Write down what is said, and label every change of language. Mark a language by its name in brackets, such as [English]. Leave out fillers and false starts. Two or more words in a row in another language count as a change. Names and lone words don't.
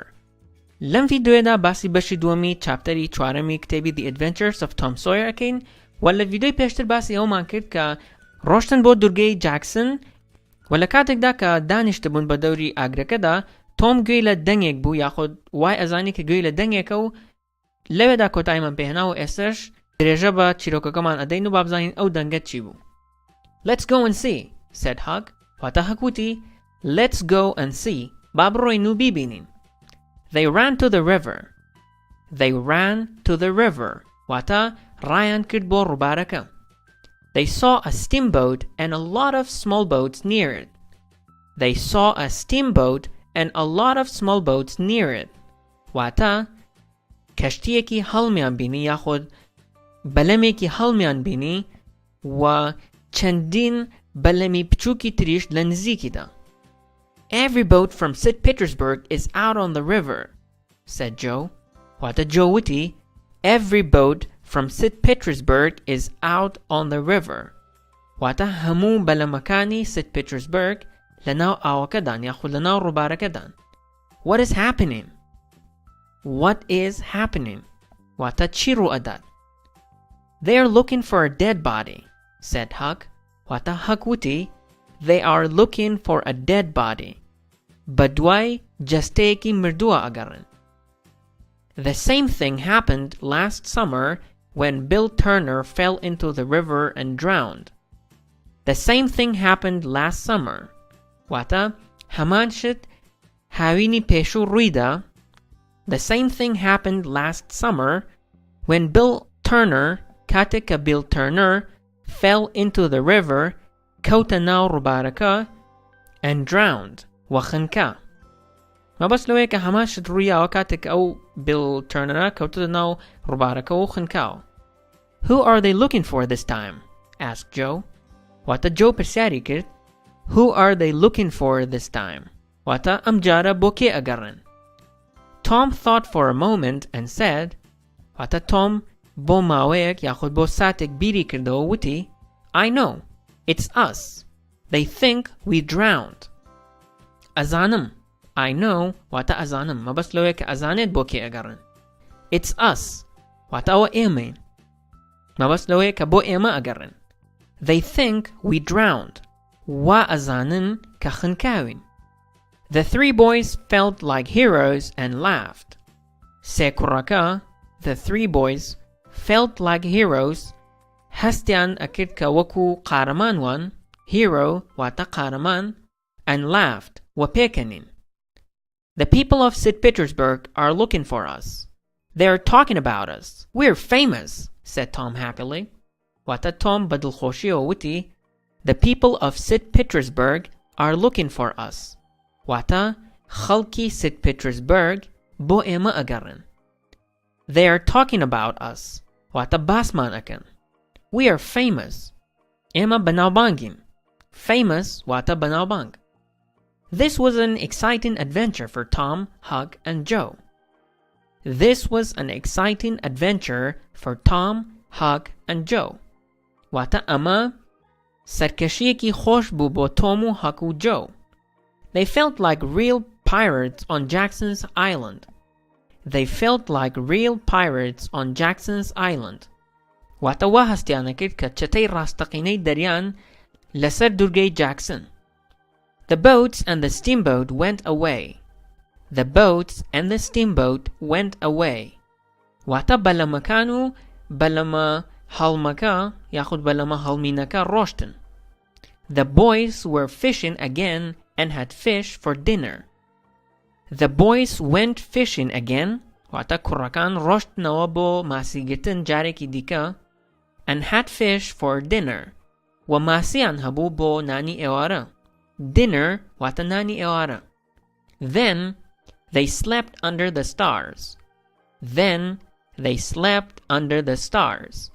[Central Kurdish] لەم ڤیدیۆیەدا باسی بەشی دووەمی چاپتەری چوارەمی کتێبی The Adventures of Tom Sawyer ئەکەین و لە ڤیدیۆی پێشتر باسی ئەومان کرد کە ڕۆشتن بۆ دوورگەی جاکسن و لە کاتێکدا کە دانیشتبوون بە دەوری ئاگرەکەدا تۆم گوێی لە دەنگێک بوو یاخود وای ئەزانی کە گوێی لە دەنگێکە و لەوێدا کۆتاییمان پێهێنا و ئێستش درێژە بە چیرۆکەکەمان ئەدەین و بابزانین ئەو دەنگە چی بوو. [English] Let's go and see, said Hug. [Central Kurdish] واتە هەکوتی [English] Let's go and see. [Central Kurdish] با بڕۆین و بیبینین. [English] They ran to the river. They ran to the river. [Central Kurdish] واتە ڕایان کرد بۆ ڕووبارەکە. [English] They saw a steamboat and a lot of small boats near it. They saw a steamboat and a lot of small boats near it. [Central Kurdish] واتە کەشتیەکی هەڵمیان بینی یاخود بەلەمێکی هەڵمیان بینی و چەندین بەلەمی بچووکی تریش لە نزیکیدا. [English] Every boat from St. Petersburg is out on the river, said Joe. [Central Kurdish] واتە Joe وتی [English] Every boat from St. Petersburg is out on the river. [Central Kurdish] واتە هەموو بەلەمەکانی St. Petersburg لەناو ئاوەکەدان یاخود لەناو ڕووبارەکەدان. [English] What is happening? What is happening? [Central Kurdish] واتە چی ڕوو ئەدات؟ [English] They are looking for a dead body, said Huck. [Central Kurdish] واتە Huck وتی [English] They are looking for a dead body. [Central Kurdish] بەدوای جەستەیەکی مردووە ئەگەڕن. [English] The same thing happened last summer when Bill Turner fell into the river and drowned. The same thing happened last summer. [Central Kurdish] واتە هەمان شت هاوینی پێشوو ڕوویدا. [English] The same thing happened last summer when Bill Turner, [Central Kurdish] کاتێک کە [English] Bill Turner fell into the river, [Central Kurdish] کەوتە ناو ڕووبارەکە [English] and drowned [Central Kurdish] و خنکا. مەبەست لەوەیە کە هەمان شت ڕوویاوە کاتێک ئەو Bill Turner کەوتە ناو ڕووبارەکە و خنکاوە. [English] Who are they looking for this time? asked Joe. [Central Kurdish] واتە Joe پرسیاری کرد [English] Who are they looking for this time? [Central Kurdish] واتە ئەم جارە بۆ کێ ئەگەڕن؟ [English] Tom thought for a moment and said [Central Kurdish] واتە Tom بۆ ماوەیەک یاخود بۆ ساتێک بیری کردەوە وتی [English] I know. It's us. They think we drowned. [Central Kurdish] ئەزانم. [English] I know [Central Kurdish] واتە ئەزانم. مەبەست لەوەیە کە ئەزانێت بۆ کێ ئەگەڕن. [English] It's us. [Central Kurdish] واتە ئەوە ئێمەین. مەبەست لەوەیە کە بۆ ئێمە ئەگەڕن. [English] They think we drowned. [Central Kurdish] وا ئەزانن کە خنکاوین. [English] The three boys felt like heroes and laughed. [Central Kurdish] سێ کوڕەکە [English] the three boys felt like heroes [Central Kurdish] هەستیان ئەکرد کە وەکو قارەمانوان hero واتە قارەمان [English] and laughed [Central Kurdish] و پێکەنین. [English] The people of St. Petersburg are looking for us. They are talking about us. We're famous, said Tom happily. [Central Kurdish] واتە Tom بەدڵخۆشیەوە وتی [English] The people of St. Petersburg are looking for us. [Central Kurdish] واتە خەڵکی St. Petersburg بۆ ئێمە ئەگەڕن. [English] They are talking about us. [Central Kurdish] واتە باسمان ئەکەن. [English] We are famous. [Central Kurdish] ئێمە بەناوبانگین. Famous واتە بەناوبانگ. [English] This was an exciting adventure for Tom, Huck, and Joe. This was an exciting adventure for Tom, Huck, and Joe. [Central Kurdish] واتە ئەمە سەرکەشییەکی خۆش بوو بۆ Tom و Huck و Joe. [English] They felt like real pirates on Jackson's Island. They felt like real pirates on Jackson's Island. [Central Kurdish] واتە وا هەستیانە کرد کە چەتەی ڕاستەقینەی دەریان لەسەر دوورگەی Jackson. [English] The boats and the steamboat went away. The boats and the steamboat went away. [Central Kurdish] واتە بەلەمەکان و بەلەمە هەڵمەکە یاخود بەلەمە هەڵمینەکە ڕۆشتن. [English] The boys were fishing again and had fish for dinner. The boys went fishing again [Central Kurdish] واتە کوڕەکان ڕۆشتنەوە بۆ ماسیگرتن جارێکی دیکە [English] and had fish for dinner [Central Kurdish] و ماسیان هەبوو بۆ نانی ئێوارە. Dinner واتە نانی ئێوارە. [English] Then they slept under the stars. Then they slept under the stars.